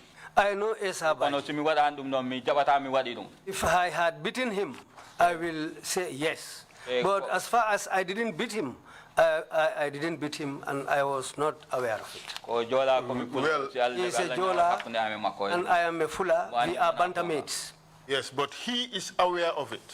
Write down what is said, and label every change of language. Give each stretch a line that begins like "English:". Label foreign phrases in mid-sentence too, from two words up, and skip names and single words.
English: I know Esa Baji.
Fula: Kono simi waɗani ɗum ɗon mi jaɓata mi waɗi ɗum.
English: If I had beaten him, I will say yes. But as far as I didn't beat him, I didn't beat him, and I was not aware of it. Well, he is a Jola, and I am a Fula. We are bantermates. Yes, but he is aware of it.